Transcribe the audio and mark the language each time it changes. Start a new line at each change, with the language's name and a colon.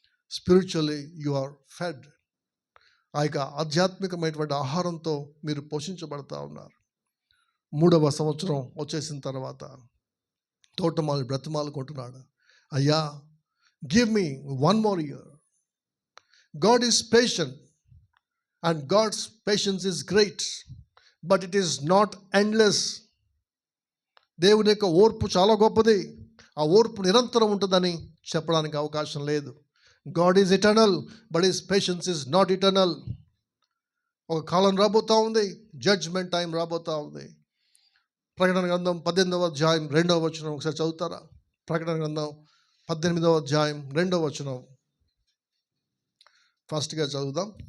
English: Spiritually you are fed.
Telugu: ఆ యొక్క ఆధ్యాత్మికమైనటువంటి ఆహారంతో మీరు పోషించబడతా ఉన్నారు. 3వ సంవత్సరం వచ్చేసిన తర్వాత తోటమాలి బ్రతిమాలుకుంటున్నాడు, అయ్యా
English: Give me 1 more year. God is patient and God's patience is great, but it is not endless.
Telugu: దేవుని యొక్క ఓర్పు చాలా గొప్పది, ఆ ఓర్పు నిరంతరం ఉంటుందని చెప్పడానికి అవకాశం లేదు.
English: God is eternal, but his patience is not eternal.
Telugu: ఒక కాలం రాబోతూ ఉంది, జడ్జ్మెంట్ టైం రాబోతూ ఉంది. ప్రకటన గ్రంథం 18వ అధ్యాయం 2వ వచనం ఒకసారి చదువుతారా? ప్రకటన గ్రంథం 18వ అధ్యాయం 2వ వచనం ఫస్ట్గా చదువుదాం.